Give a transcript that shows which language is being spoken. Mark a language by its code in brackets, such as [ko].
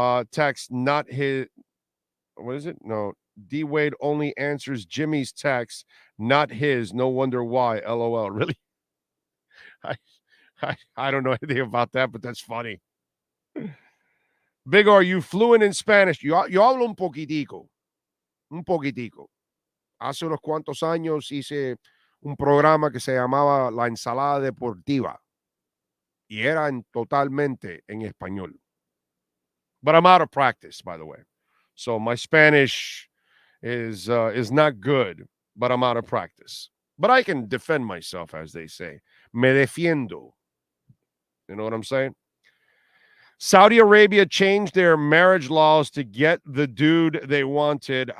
[en] Text, not his. What is it? No. D-Wade only answers Jimmy's text, not his. No wonder why. LOL. Really? I don't know anything about that, but that's funny. Big, are you fluent in Spanish? [es] Yo hablo un poquitico. Un poquitico. Hace unos cuantos años hice un programa que se llamaba La Ensalada Deportiva. Y era totalmente en español. [en] But I'm out of practice, by the way. So my Spanish is not good, but I'm out of practice. But I can defend myself, as they say. [es] Me defiendo. [en] You know what I'm saying? Saudi Arabia changed their marriage laws to get the dude they wanted.